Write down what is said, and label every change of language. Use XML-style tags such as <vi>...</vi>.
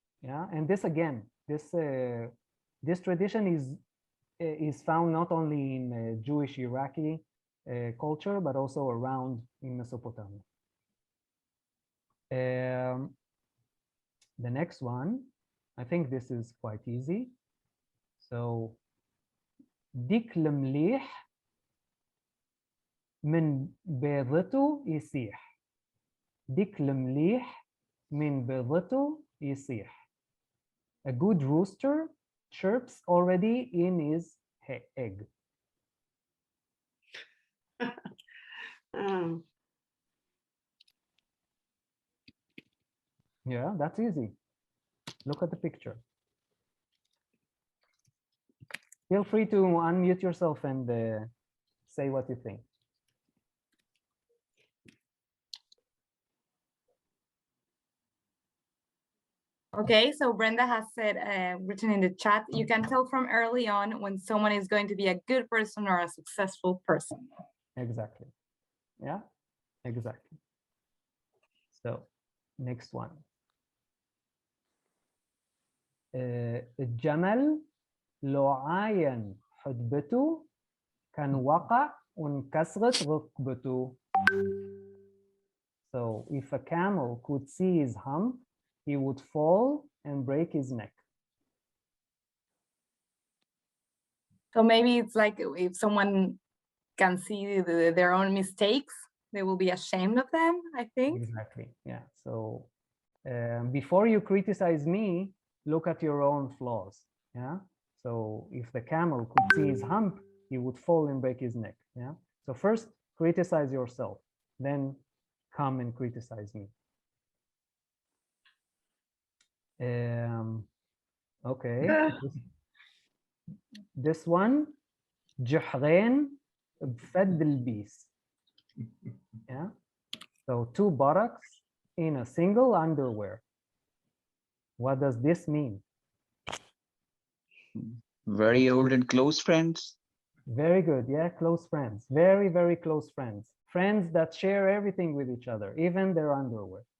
<en>Yeah, and this again, this tradition is found not only in Jewish Iraqi culture but also around in Mesopotamia. The next one, I think this is quite easy. So,</en> <ar>ديك المليح من بيضته يسيح. ديك المليح من بيضته يسيح.</ar> <en>A good rooster chirps already in his egg. Yeah, that's easy. Look at the picture. Feel free to unmute yourself and say what you think. Okay, so Brenda has said, written in the chat, you can tell from early on when someone is going to be a good person or a successful person. Exactly. Yeah, exactly. So, next one.</en> <ar>الجمل لو عاين حدبته كان وقع وانكسرت ركبته.</ar> <en>So if a camel could see his hump, he would fall and break his neck. So maybe it's like if someone can see their own mistakes, they will be ashamed of them, I think. Exactly, yeah. So before you criticize me, look at your own flaws, yeah? So if the camel could see his hump, he would fall and break his neck, yeah? So first, criticize yourself, then come and criticize me. Okay. This one,</en> <ar>جحرين بفد البيس.</ar> <en>Yeah. So 2 buttocks in a single underwear. What does this mean? Very old and close friends. Very good. Yeah, close friends. Very, very close friends. Friends that share everything with each other, even their underwear.</en>